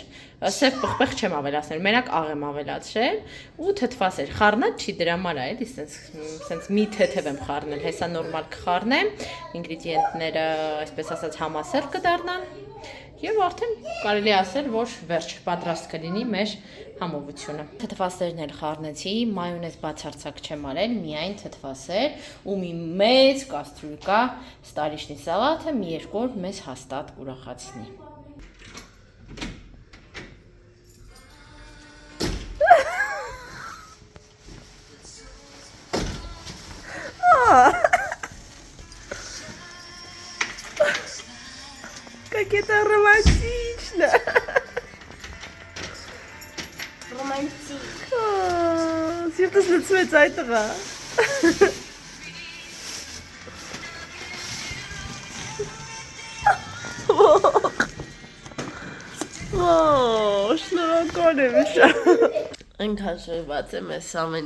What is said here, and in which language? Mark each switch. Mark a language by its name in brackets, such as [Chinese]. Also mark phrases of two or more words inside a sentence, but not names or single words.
[Armenian] սև պղպեղ չեմ ավելացնել, մենակ աղ եմ ավելացրել ու թթվասեր, խառնած չի դրա համար է, էլի, սենց մի թեթև եմ խառնել, հեսա նորմալ կխառնեմ, ինգրեդիենտները, այսպես ասած, համասեր կդառնան եւ արդեն կարելի ասել, որ վերջ պատրաստ կլինի մեր համովությունը։ Թթվասերն էլ խառնեցի, մայոնեզ բացարձակ չեմ արել, միայն թթվասեր ու մի մեծ կաստրուլկա ստարիշնի սալաթը մի երկու օր մեզ հաստատ ուրախացնի։ [Russian] Как это романтично! Романтик. [Armenian] Սիրտս լցվեց այդ տղա։ Շնորհակալ եմ շատ։ Այնքան շոյված եմ այս ամեն